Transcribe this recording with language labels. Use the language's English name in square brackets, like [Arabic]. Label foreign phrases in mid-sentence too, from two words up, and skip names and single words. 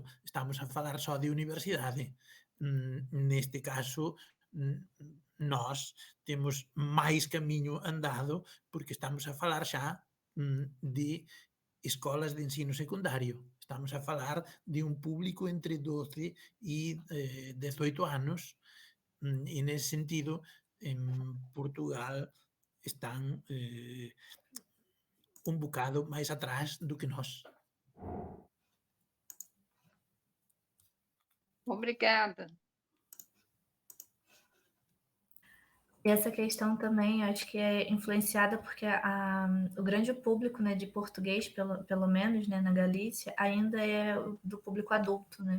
[Galician] Estamos a falar só de universidade. Neste caso, nós temos máis camiño andado porque estamos a falar xa de escolas de ensino secundario. Estamos a falar de un público entre 12 e 18 anos e nese sentido en Portugal están un bocado máis atrás do que nós. [Portuguese] Obrigada. E essa questão também, acho que é influenciada porque o grande público, né, de português, pelo menos, né, na Galícia, ainda é do público adulto, né?